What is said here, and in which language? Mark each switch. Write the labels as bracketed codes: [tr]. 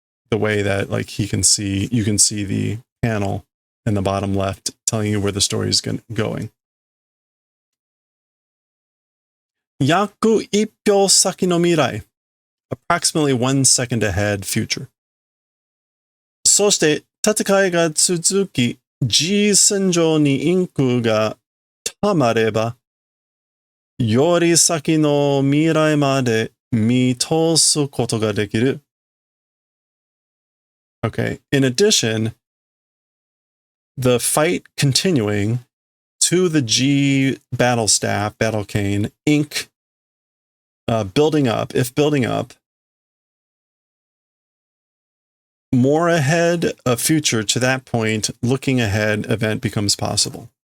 [en] The way that like you can see the panel in the bottom left telling you where the story is going. [ja] Yaku ippyo saki no mirai. [en] Approximately 1 second ahead, future. [ja] そして戦いが続き、G 線上にインクが溜まれば、より先の未来まで見通すことができる。 [en] Okay. In addition, the fight continuing to the G battle staff, battle cane, ink building up, more ahead, a future to that point, looking ahead event becomes possible.